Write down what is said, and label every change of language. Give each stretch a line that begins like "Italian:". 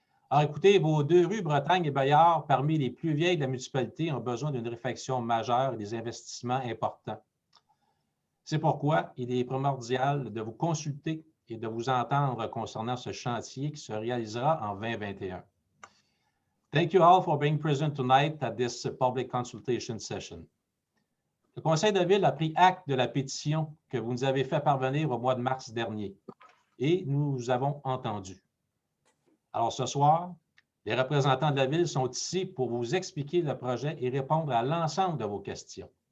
French: Alors, écoutez, vos deux rues, Bretagne et Bayard, parmi les plus vieilles de la municipalité, ont besoin d'une réfection majeure et des investissements importants. C'est pourquoi il est primordial de vous consulter et de vous entendre concernant ce chantier qui se réalisera en 2021.
English: Thank you all for being present tonight at this public consultation session.
French: Le Conseil de ville a pris acte de la pétition que vous nous avez fait parvenir au mois de mars dernier et nous avons entendu. Alors ce soir, les représentants de la ville sont ici pour vous expliquer le projet et répondre à l'ensemble de vos questions.